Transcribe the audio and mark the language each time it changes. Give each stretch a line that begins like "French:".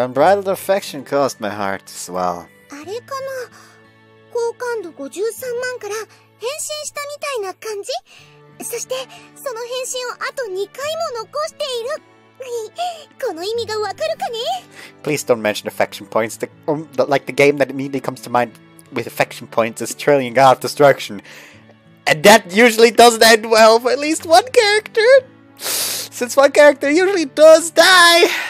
English: Her unbridled affection caused my heart to swell.
Japanese: あれかな、好感度53万から変身したみたいな感じ？そして、その変身をあと2回も残している。この意味がわかるかね？
English: Please don't mention affection points. Like the game that immediately comes to mind with affection points is Trillion God of Destruction. And that usually doesn't end well for at least one character. Since one character usually does die.